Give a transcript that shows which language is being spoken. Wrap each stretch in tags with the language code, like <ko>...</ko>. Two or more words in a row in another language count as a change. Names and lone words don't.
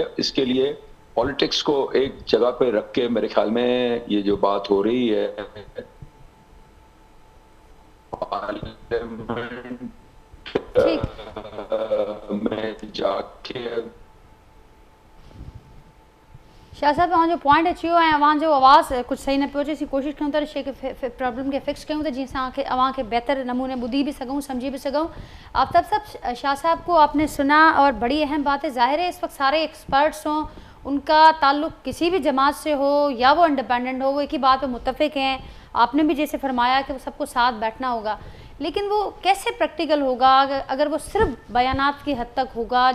<ur>اسکے لیے پولیٹکس کو ایک جگہ پہ رکھ کے میرے خیال میں یہ جو بات ہو رہی ہے پارلیمنٹ میں جاکے,</ur> <sd>शाह साहब जो पॉइंट अची वियो ऐं जो आवाज़ कुछ सही न पियो अचे, कोशिशि कयूं था शइ खे प्रॉब्लम के फिक्स कयूं, तो जीअं असांखे अवां बेहतर नमूने ॿुधी भी सकूं, समझी भी सकूं।</sd> <ur>آفتاب صاحب، شاہ صاحب کو آپنے سنا اور بڑی اہم بات ہے، ظاہر ہے اس وقت سارے ایکسپرٹس ہوں، انکا تعلق کسی بھی جماعت سے ہو یا وہ انڈیپینڈنٹ ہو، وہ ایک ہی بات پر متفق ہیں. آپنے بھی جیسے فرمایا کہ وہ سبکو ساتھ بیٹھنا ہوگا، لیکن وہ کیسے پریکٹیکل ہوگا اگر وہ صرف بیانات کی حد تک ہوگا.</ur>